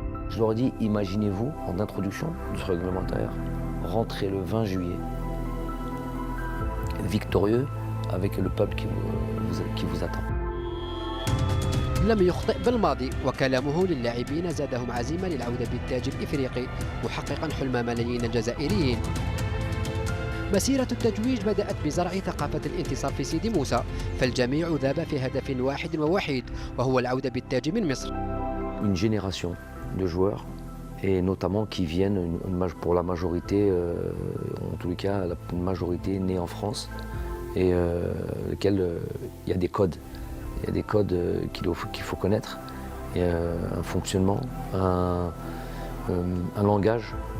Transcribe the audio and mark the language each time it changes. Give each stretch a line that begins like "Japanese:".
French: Je leur dis, imaginez-vous, en introduction de ce réglementaire, rentrer le 20 juillet, victorieux, avec le peuple qui vous attend.
Arabic: لم يخطئ بالماضي وكلامه للاعبين زادهم عزيمة للعودة بالتاج الإفريقي محققا حلم ملايين الجزائريين. مسيرة التتويج بدأت بزرع ثقافة الانتصار في سيدي موسى، فالجميع ذاب في هدف واحد ووحيد وهو العودة بالتاج من مصر.
French: Une génération de joueurs, et notamment qui viennent, pour la majorité, en tous les cas, une majorité née en France, et lequel il y a des codes. Il y a des codes qu'il faut connaître, et un fonctionnement, un langage.